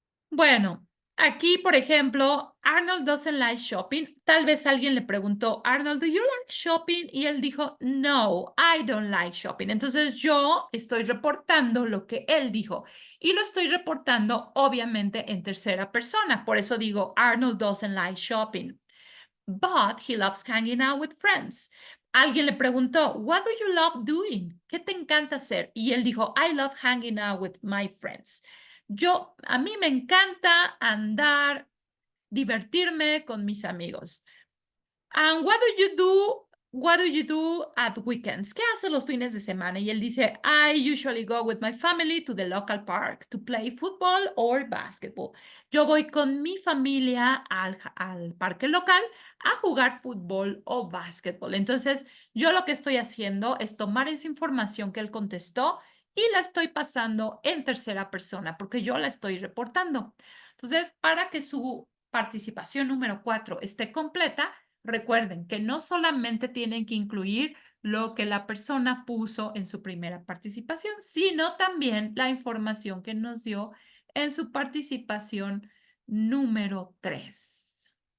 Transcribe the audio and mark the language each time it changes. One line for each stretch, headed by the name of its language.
Spanish: Bueno, aquí, por ejemplo,
English: Arnold doesn't like shopping.
Spanish: Tal vez alguien le preguntó, Arnold,
English: ¿do you like shopping?
Spanish: Y él dijo, no,
English: I don't like shopping.
Spanish: Entonces yo estoy reportando lo que él dijo y lo estoy reportando obviamente en tercera persona. Por eso digo,
English: Arnold doesn't like shopping, but he loves hanging out with friends.
Spanish: Alguien le preguntó,
English: what do you love doing?
Spanish: ¿Qué te encanta hacer? Y él dijo,
English: I love hanging out with my friends.
Spanish: A mí me encanta andar, divertirme con mis amigos.
English: And what do you do at weekends?
Spanish: ¿Qué hace los fines de semana? Y él dice,
English: I usually go with my family to the local park to play football or basketball.
Spanish: Yo voy con mi familia al parque local a jugar fútbol o básquetbol. Entonces, yo lo que estoy haciendo es tomar esa información que él contestó y la estoy pasando en tercera persona porque yo la estoy reportando. Entonces, para que su participación número 4 esté completa, recuerden que no solamente tienen que incluir lo que la persona puso en su primera participación, sino también la información que nos dio en su participación número 3.